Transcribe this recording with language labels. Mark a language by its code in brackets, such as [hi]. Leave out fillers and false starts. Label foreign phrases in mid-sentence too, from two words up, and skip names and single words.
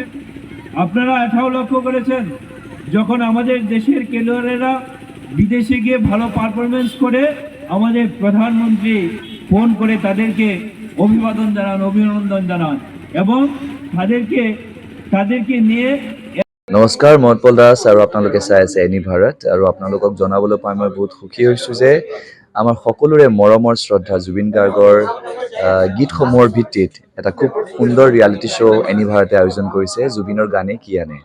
[bn] আপনারা এটাও লক্ষ্য করেছেন যখন আমাদের দেশের খেলোয়াড়েরা বিদেশে গিয়ে ভালো পারফরমেন্স করে আমাদের প্রধানমন্ত্রী ফোন করে তাদেরকে অভিবাদন জানান, অভিনন্দন জানান এবং তাদেরকে নিয়ে। [as] নমস্কাৰ, মই উৎপল দাস আৰু আপোনালোকে চাই আছে এনি ভাৰত। আৰু আপোনালোকক জনাবলৈ পাই মই বহুত সুখী হৈছোঁ যে আমাৰ সকলোৰে মৰমৰ শ্ৰদ্ধা জুবিন গাৰ্গৰ গীতসমূহৰ ভিত্তিত এটা খুব সুন্দৰ [en] reality show' [as] এনি ভাৰতে আয়োজন কৰিছে, জুবিনৰ গানে কি আনে।